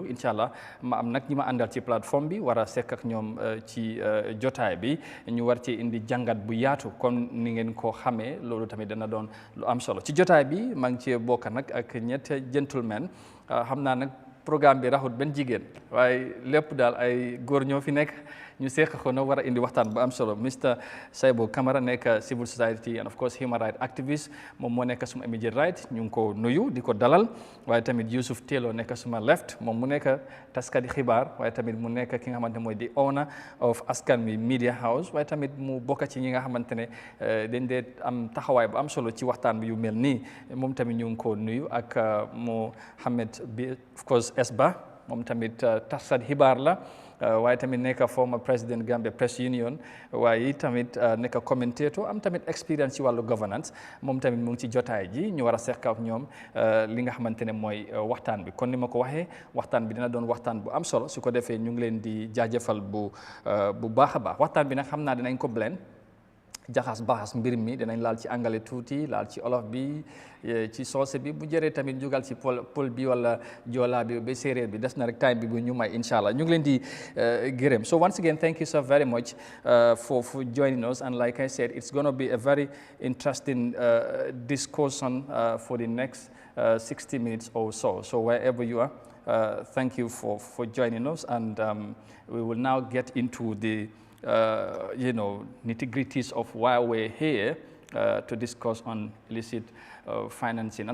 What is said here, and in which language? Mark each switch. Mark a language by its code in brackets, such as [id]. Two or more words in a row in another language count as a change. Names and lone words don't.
[ar] incha allah [wo] ma am nag ñi ma àndal ci plateforme bi war a sekk ak ñoom ci jotaay bi ñu war ci indi jàngat bu yaatu kon ni ngeen ko xamee. Loolu tamit dana doon lu am solo ci jotaay bi. maa ngi cee bokk nag ak ñett gentlemen. xam naa nag programme bi raxut benn jigéen waaye lépp daal ay góor ñoo fi nekk ñu seq ko na war a indi waxtaan bu am solo. Mr Saibou Camara nekk [en] civil society and of course human rights activist, [wo] moom moo nekk suma [en] immediate right, [wo] ñu ngi ko nuyu di ko dalal. waaye tamit Yusuf Telo nekk suma left, moom mu nekk taskati xibaar waaye tamit mu nekk ki nga xamante mooy di [en] owner of Askan Wi Media House, [wo] waaye tamit mu bokk ci ñi nga xamante ne dañ dee am taxawaay bu am solo ci waxtaan bi yu mel nii. moom tamit ñu ngi ko nuyu ak Mohamed bi [en] of course [wo] Esba, moom tamit taskati xibaar la. waaye tamit nekk former président Gambia Press Union, waaye tamit nekk commentator, am tamit expérience ci wàllu governance. moom tamit mu ngi ci jotaay ji ñu war a seq ak ñoom li nga xamante ne mooy waxtaan bi. kon ni ma ko waxee waxtaan bi dina doon waxtaan bu am solo. su ko defee ñu ngi leen di jaajëfal bu baax a baax. waxtaan bi nag xam naa dinañ ko blend jaxas baxas mbir mi, dinañ laal ci anglais tuuti, laal ci olof bi, ci soose bi, bu jëree tamit jugal ci pol bi wala joolaa bi ba séeréer bi. des na rek time bi bu ñu may [ar] incha allah. [wo] ñu ngi leen di gërëm. [en] So once again, thank you so very much for joining us, and like I said, it's going to be a very interesting discussion for the next 60 minutes or so. So wherever you are, thank you for joining us, and we will now get into the nitty-gritties of why we're here to discuss on illicit financing.